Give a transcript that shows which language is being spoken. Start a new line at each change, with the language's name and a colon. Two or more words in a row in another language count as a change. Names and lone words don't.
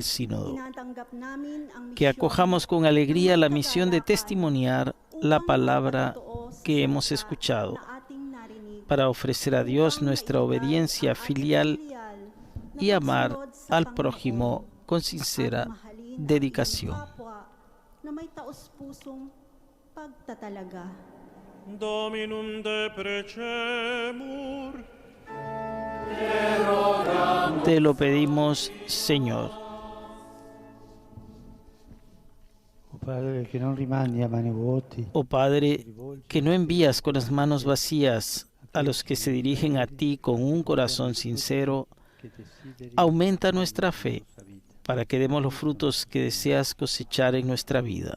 Spanish: Sínodo, que acojamos con alegría la misión de testimoniar la palabra que hemos escuchado, para ofrecer a Dios nuestra obediencia filial y amar al prójimo con sincera dedicación.
Latin: Dominum de precemur.
Spanish: Te lo pedimos, Señor. Oh Padre, que no envías con las manos vacías a los que se dirigen a ti con un corazón sincero, aumenta nuestra fe para que demos los frutos que deseas cosechar en nuestra vida.